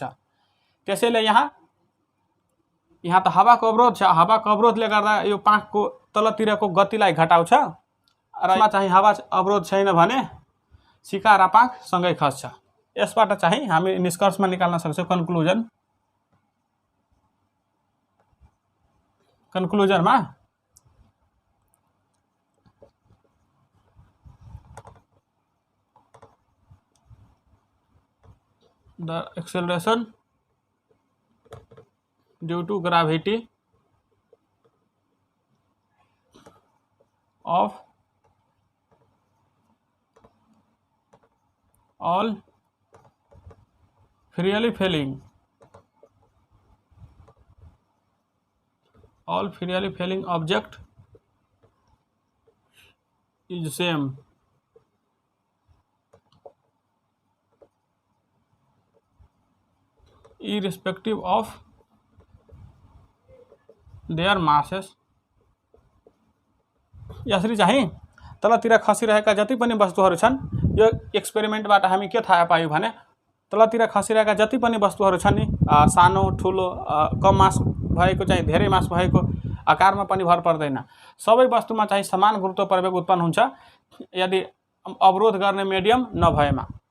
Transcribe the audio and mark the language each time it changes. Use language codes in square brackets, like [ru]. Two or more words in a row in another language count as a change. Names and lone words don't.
[ne] त्यसैले यहाँ त हावाको अवरोध छ, हावाको अवरोधले गर्दा यो पाखको तलतिरको गतिलाई घटाउँछ र यसमा चाहिँ हावा अवरोध छैन भने सिक्का र पाख सँगै खस्छ। यसबाट चाहिँ हामी निष्कर्षमा निकाल्न सक्छौँ कन्क्लुजन। [en] conclusion में the acceleration due to gravity of all freely falling object is same irrespective of their masses। [ne] यसरी चाहिँ तलतिर खसिरहेका जति पनि वस्तुहरू छन्, यो एक्सपेरिमेन्टबाट हामी के थाहा पायौँ भने तलतिर खसिरहेका जति पनि वस्तुहरू छन् नि, सानो ठुलो कम मास भएको चाहिँ धेरै मास भएको आकारमा पनि भर पर्दैन, सबै वस्तुमा चाहिँ समान गुरुत्व प्रवेग उत्पन्न हुन्छ यदि अवरोध गर्ने मिडियम नभएमा।